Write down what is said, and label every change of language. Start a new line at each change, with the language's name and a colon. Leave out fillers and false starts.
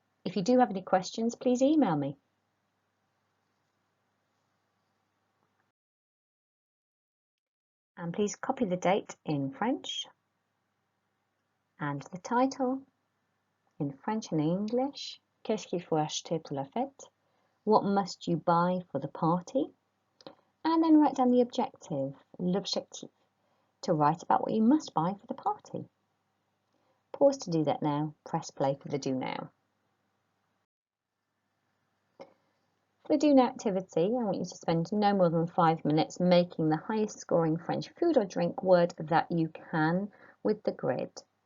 English: If you do have any questions, please email me. And please copy the date in French and the title in French and English.
French: Qu'est-ce qu'il faut acheter pour la fête?
English: What must you buy for the party? And then write down the objective, l'objectif, to write about what you must buy for the party. Pause to do that now. Press play for the do now. For the do now activity, I want you to spend no more than 5 minutes making the highest scoring French food or drink word that you can with the grid.